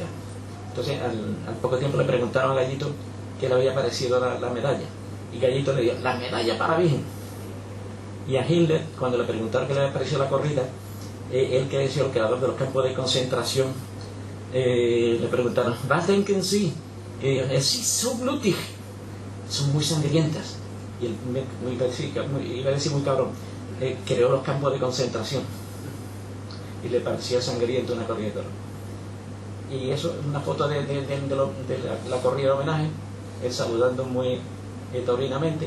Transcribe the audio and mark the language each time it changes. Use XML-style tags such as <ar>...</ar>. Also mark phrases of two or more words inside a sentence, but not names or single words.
<es>Entonces al poco tiempo le preguntaron a Gallito qué le había parecido la medalla, y Gallito le dijo: la medalla para Virgen. Y a Hitler, cuando le preguntaron qué le había parecido la corrida, él, que es el creador de los campos de concentración, le preguntaron:</es> <de>¿Was denken Sie? Es so blutig,</de> <es>son muy sangrientas. Y él iba a decir muy cabrón, creó los campos de concentración, y le parecía sangriento una corrida de toros. Y eso es una foto de la corrida de homenaje, él saludando muy taurinamente.</es>